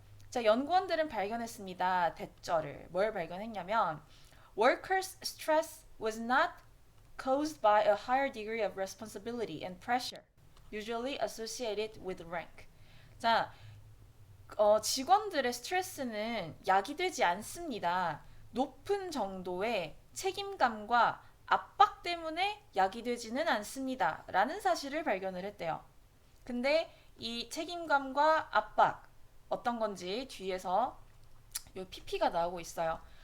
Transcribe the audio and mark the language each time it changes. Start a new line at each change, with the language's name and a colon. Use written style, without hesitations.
Korean: 자, 연구원들은 발견했습니다. 대절을. 뭘 발견했냐면
English: Workers' stress was not caused by a higher degree of responsibility and pressure usually associated with rank.
Korean: 자, 직원들의 스트레스는 야기되지 않습니다. 높은 정도의 책임감과 압박 때문에 야기되지는 않습니다. 라는 사실을 발견을 했대요. 근데 이 책임감과 압박 어떤 건지 뒤에서 요 pp가 나오고 있어요.